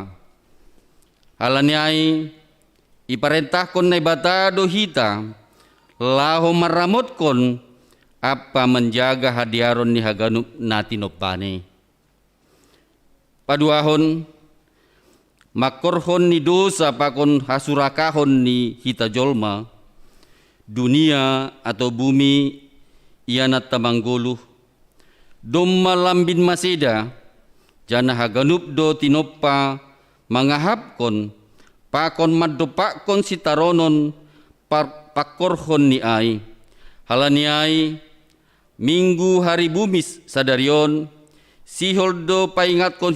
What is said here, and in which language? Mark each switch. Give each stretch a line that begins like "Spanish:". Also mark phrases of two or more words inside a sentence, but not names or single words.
Batak Simalungun: Halanyay iparentahkon naibata do hita. Laho maramotkon apa menjaga hadiaron ni haganup na tinopani. Paduahon makorhon ni dosa pakon hasurakahon ni hita jolma, dunia atau bumi ianat tamangguluh, dom malambin maseda, jana haganup do tinopa mangahapkon, pakon madopakon si taronon pakorhon ni ay, halani ay, Minggu Hari Bumi sadarion, siholdo paingatkon